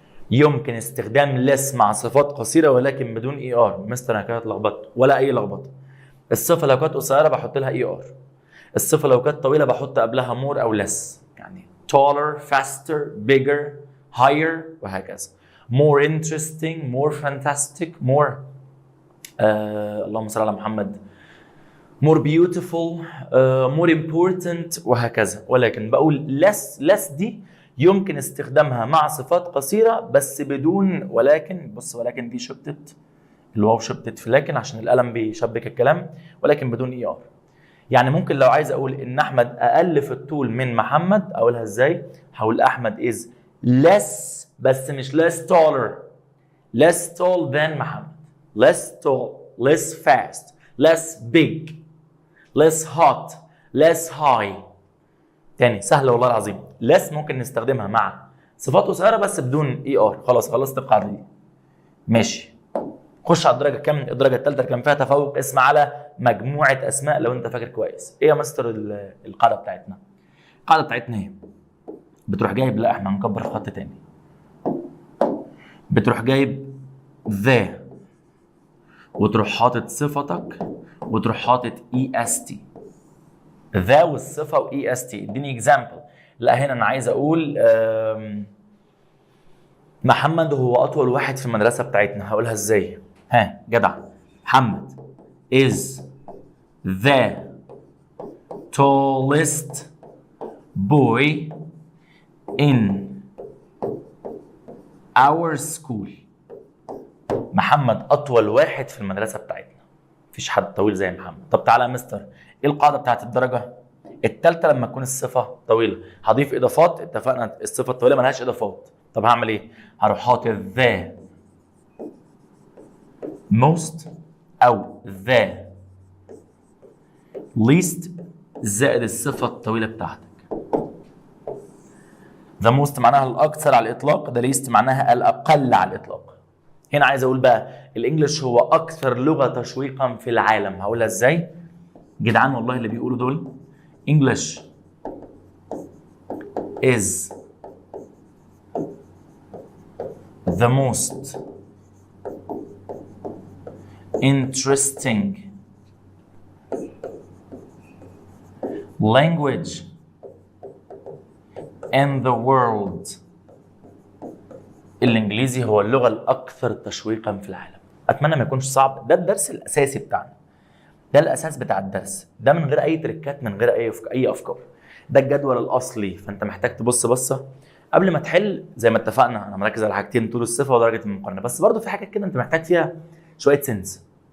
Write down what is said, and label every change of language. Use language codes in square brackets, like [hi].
[ar] يمكن استخدام less مع صفات قصيره ولكن بدون اي ار. مستر انا كده اتلخبطت؟ ولا اي لخبطه. الصفه لو كانت قصيره بحط لها اي ار، الصفه لو كانت طويله بحط قبلها more او less، يعني taller، faster، bigger، higher، وهكذا. [en] more interesting، more fantastic، more [ar] اللهم صل على محمد، [en] more beautiful، more important، [ar] وهكذا. ولكن بقول less دي يمكن استخدامها مع صفات قصيرة بس بدون ولكن. بص، ولكن دي شبتت، الواو شبتت في لكن عشان القلم بيشبك الكلام، ولكن بدون اي ار. يعني ممكن لو عايز اقول ان احمد اقل في الطول من محمد، اقولها ازاي؟ هقول احمد [en] is less، [ar] بس مش [en] less taller، less tall than محمد. less tall, less fast, less big, less hot, less high. [ar] تاني سهلة والله العظيم. less ممكن نستخدمها مع صفات قصيرة بس بدون ER. خلاص خلصت القاعدة دي. ماشي. خش على الدرجة كام؟ الدرجة الثالثة كان فيها تفوق اسم على مجموعة أسماء لو أنت فاكر كويس. إيه يا مستر القاعدة بتاعتنا؟ القاعدة بتاعتنا إيه؟ بتروح جايب، لا إحنا هنكبر خط تاني. بتروح جايب ذا وتروح حاطط صفتك وتروح حاطط EST. ذا والصفة و EST. اديني اكزامبل. لا هنا أنا عايز أقول محمد هو أطول واحد في المدرسة بتاعتنا. هقولها إزاي؟ ها جدع. [en] محمد is the tallest boy in our school. [ar] محمد أطول واحد في المدرسة بتاعتنا. مفيش حد طويل زي محمد. طب تعالى يا مستر، إيه القاعدة بتاعت الدرجة؟ التالتة لما تكون الصفة طويلة هضيف إضافات. اتفقنا الصفة الطويلة ملهاش إضافات. طب هعمل إيه؟ هروح حاطط the most أو the least زائد الصفة الطويلة بتاعتك. the most معناها الأكثر على الإطلاق، the least معناها الأقل على الإطلاق. هنا عايز أقول بقى الإنجليش هو أكثر لغة تشويقا في العالم. هقولها إزاي؟ جدعان والله اللي بيقولوا دول. [en] English is the most interesting language in the world. [ar] الإنجليزي هو اللغة الأكثر تشويقا في العالم. أتمنى ما يكونش صعب. ده الدرس الأساسي بتاعنا. ده الأساس بتاع الدرس. ده من غير أي تريكات، من غير أي أفكار. ده الجدول الأصلي. فأنت محتاج تبص بصة قبل ما تحل. زي ما اتفقنا أنا مركز على حاجتين، طول الصفة ودرجة المقارنة. بس برضه في حاجات كده أنت محتاج فيها شوية سنس.